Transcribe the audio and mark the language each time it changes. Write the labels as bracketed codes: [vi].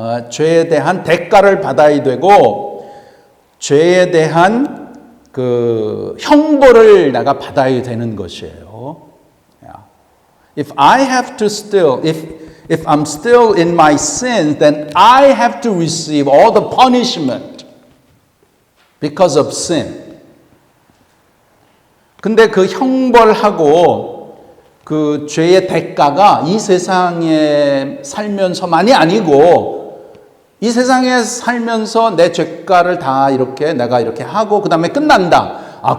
[ko] 죄에 대한 대가를 받아야 되고 죄에 대한 형벌을 내가 받아야 되는 것이에요. [en] If I have to still, if I'm still in my sins, then I have to receive all the punishment because of sin. [ko] 근데 그 형벌하고 그 죄의 대가가 이 세상에 살면서만이 아니고 이 세상에 살면서 내 죄가를 다 내가 이렇게 하고 그 다음에 끝난다.